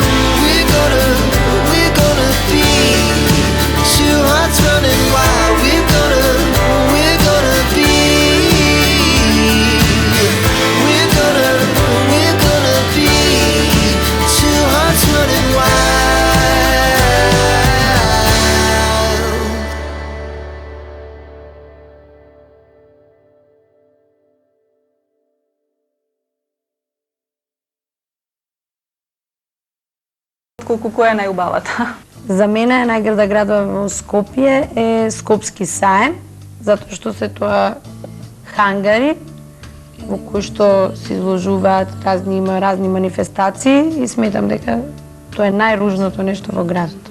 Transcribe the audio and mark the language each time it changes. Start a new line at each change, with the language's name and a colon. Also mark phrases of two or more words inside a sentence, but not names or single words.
English: We're gonna be two hearts running wild. We're gonna be. We're gonna be two hearts running wild.
Macedonian: Колку која е најубавата? За мене најграда градба во Скопје е Скопски саем, затоа што се тоа хангари во кои што се изложуваат разни манифестации и сметам дека тоа е најружното нешто во градот.